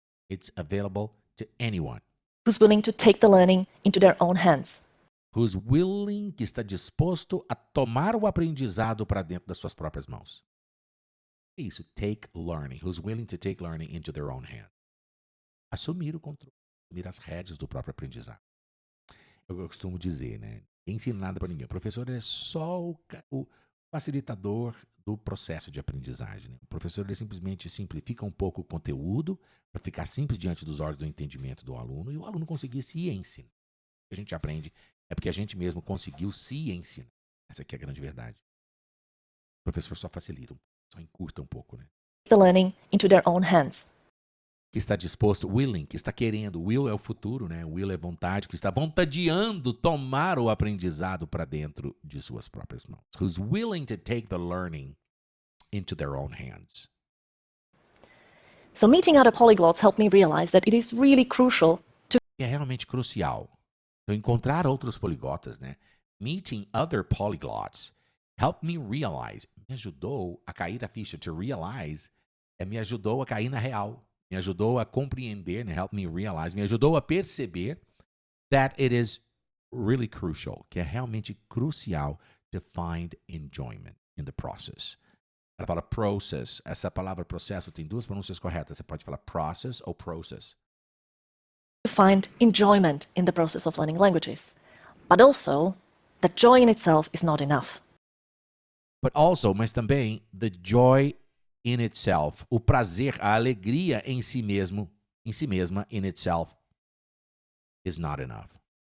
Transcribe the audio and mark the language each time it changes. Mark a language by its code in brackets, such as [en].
[en] It's available to anyone. Who's willing to take the learning into their own hands. Who's willing, [pt] que está disposto a tomar o aprendizado para dentro das suas próprias mãos. [en] Isso, take learning. Who's willing to take learning into their own hands. [pt] Assumir o controle, assumir as rédeas do próprio aprendizado. Eu costumo dizer, né? Ninguém ensina nada para ninguém. O professor é só o facilitador do processo de aprendizagem. Né? O professor ele simplesmente simplifica um pouco o conteúdo para ficar simples diante dos olhos do entendimento do aluno e o aluno conseguir se ensinar. O que a gente aprende é porque a gente mesmo conseguiu se ensinar. Essa aqui é a grande verdade. O professor só facilita, só encurta um pouco, né? [en] the learning into their own hands. [pt] Que está disposto, willing, que está querendo. Will é o futuro, né? Will é vontade, que está vontadeando tomar o aprendizado para dentro de suas próprias mãos. [en] Who's willing to take the learning into their own hands. So meeting other polyglots helped me realize that it is really crucial to [pt] É realmente crucial. Então, encontrar outros poliglotas, né? [en] Meeting other polyglots helped me realize. [pt] Me ajudou a cair a ficha. To realize me ajudou a cair na real. Me ajudou a compreender, né? [en] Help me realize. [pt] Me ajudou a perceber [en] that it is really crucial. [pt] Que é realmente crucial [en] to find enjoyment in the process. [pt] Ela fala process. Essa palavra processo tem duas pronúncias corretas. Você pode falar process ou process. [en] find enjoyment in the process of learning languages, but also that joy in itself is not enough. But also, [pt] mas também, [en] the joy in itself, [pt] o prazer, a alegria em si mesmo, em si mesma, [en] in itself, is not enough.